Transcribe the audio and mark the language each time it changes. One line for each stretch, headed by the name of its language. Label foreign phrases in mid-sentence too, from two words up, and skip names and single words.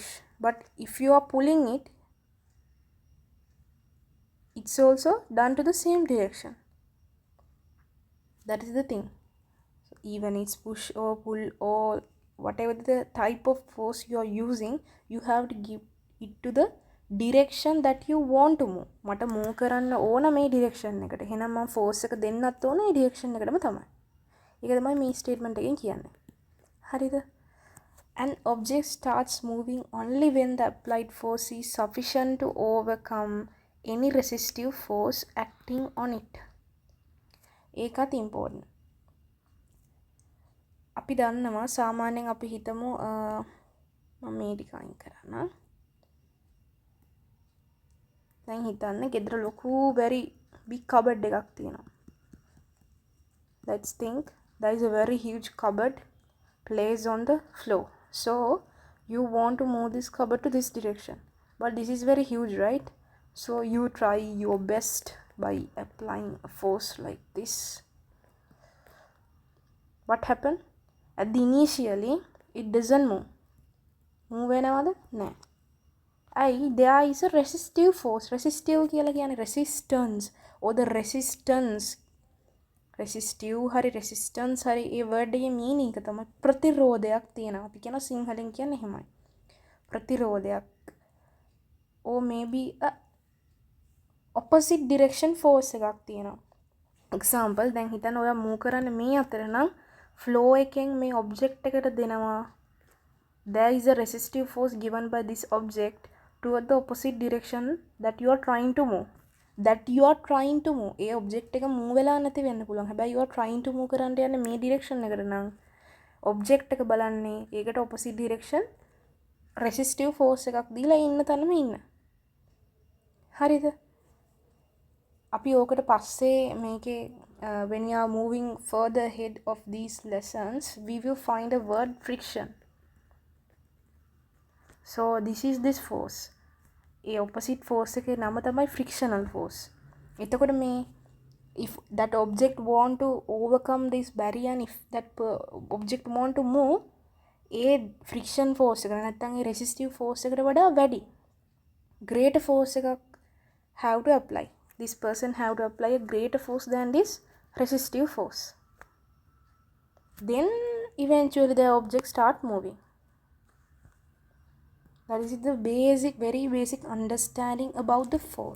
English: But if you are pulling it, it's also done to the same direction. That is the thing. So even it's push or pull or whatever the type of force you are using, you have to give it to the direction that you want to move.
Sinhala: මට move කරන්න ඕන මේ direction එකට. එහෙනම් මම force එක දෙන්නත් ඕන ඒ direction එකටම තමයි. ඒක තමයි මේ statement එකෙන් කියන්නේ. හරිද?
English: An object starts moving only when the applied force is sufficient to overcome any resistive force acting on it.
Sinhala: ඒකත් important. අපි දන්නවා සාමාන්‍යයෙන් අපි හිතමු මම මේ ටික අයින් කරන්න. දැන් හිතන්න ගෙදර ලොකු
English: very big cupboard
Sinhala: එකක් තියෙනවා.
English: Let's think there is a very huge cupboard placed on the floor. So you want to move this cupboard to this direction, but this is very huge, right? So you try your best by applying a force like this. What happened? At the initially it doesn't move
Sinhala: වෙනවද? නෑ.
English: there is a resistive force. Resistive
Sinhala: කියලා කියන්නේ
English: resistance or the resistance.
Sinhala: resistive හරි resistance හරි ඒ word එකේ meaning එක තමයි ප්‍රතිරෝධයක් තියෙනවා. අපි කියන සිංහලෙන් කියන්නේ එහෙමයි. ප්‍රතිරෝධයක්
English: or maybe a opposite direction force
Sinhala: එකක් තියෙනවා. example දැන් හිතන්න ඔයා move කරන්නේ මේ අතර නම් flow එකෙන් මේ object එකට දෙනවා.
English: there is a resistive force given by this object toward the opposite direction that you are trying to move.
Sinhala: ඒ object එක move වෙලා නැති වෙන්න පුළුවන්. හැබැයි
English: you are trying to move
Sinhala: කරන්න යන්නේ මේ direction එකට නම් object එක බලන්නේ ඒකට
English: opposite direction resistive force
Sinhala: එකක් දීලා ඉන්න තැනම ඉන්න. හරිද? අපි ඕකට පස්සේ මේකේ
English: when we are moving further ahead of these lessons we will find a word friction. So this is this force.
Sinhala: ඒ opposite force එකේ නම තමයි
English: frictional force.
Sinhala: එතකොට මේ
English: if that object want to overcome this barrier and if that object want to move ඒ friction force
Sinhala: එක නැත්නම් ඒ
English: resistive force
Sinhala: එකට වඩා වැඩි
English: greater force එකක් have to apply. This person have to apply a greater force than this resistive force. Then eventually the object start moving. That is the basic, very basic understanding about the force.